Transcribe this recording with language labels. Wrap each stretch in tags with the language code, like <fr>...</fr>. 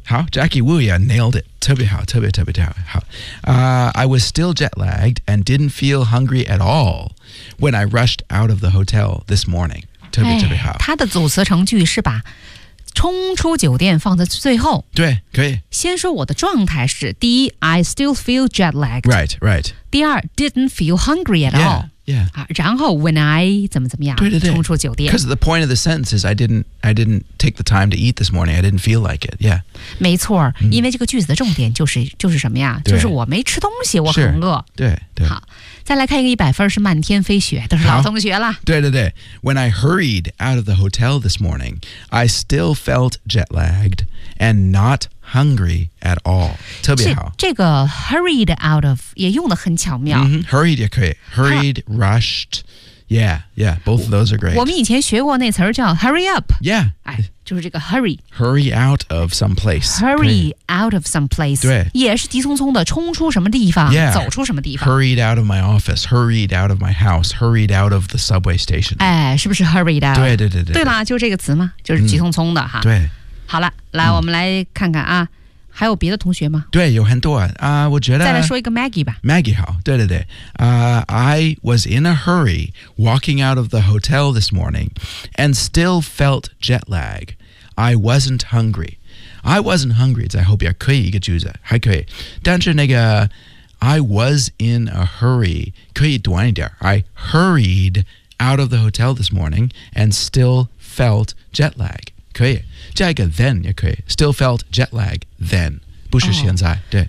<en>好 Jackie Wu yeah nailed it</en> <zh>特别好特别特别特别好、</zh> <en>I was still jet lagged and didn't feel hungry at all when I rushed out of the hotel this morning</en> <zh>特别特别好、哎、他的组词成句是把冲出酒店放在最后对可以先说我的状态是第一</zh> <en>I still feel jet lagged Right, right</en> <zh>第二</zh> <en>didn't feel hungry at all Yeah, yeah、</en> <zh>啊、然后 when I 怎么怎么样对对对冲出酒店</zh> <en>Because the point of the sentence is I didn't take the time to eat this morning I didn't feel like it Yeah</en> <zh>没错、mm-hmm. 因为这个句子的重点就是什么呀就是我没吃东西我很饿对对好再来看一个一百分是漫天飞雪都是老同学了对对对</zh> <en>When I hurried out of the hotel this morning I still felt jet lagged And not hungry at all</en> <zh>特别好这个 hurried out of 也用得很巧妙、</zh> <en>mm-hmm, Hurried 也可以 Hurried, rushed Yeah, yeah, both of those are great</en> <zh>我们以前学过那词叫 hurry up</zh> <en>Yeah、</en> <zh>哎就是这个 hurry</zh> <en>Hurry out of some place Hurry out of some place</en> <zh>对也是急匆匆的冲出什么地方、</zh> <en>yeah.</en> <zh>走出什么地方</zh> <en>Hurried out of my office Hurried out of my house Hurried out of the subway station</en> <zh>哎是不是</zh> <en>hurried out</en> <zh>对对对对对啦就这个词嘛就是急匆匆的哈、嗯、对好了来、嗯、我们来看看啊还有别的同学吗对有很多啊、我觉得再来说一个 Maggie 吧</zh> <en>Maggie 好对对对、I was in a hurry walking out of the hotel this morning and still felt jet lag I wasn't hungry I wasn't hungry</en> <zh>在后边可以一个句子还可以但是那个</zh> <en>I was in a hurry</en> <zh>可以短一点</zh> <en>I hurried out of the hotel this morning and still felt jet lag</en> <zh>可以加一个</zh> <en>then</en> <zh>也可以</zh> <en>still felt jet lag then</en> <zh>不是现在、哦、对</zh>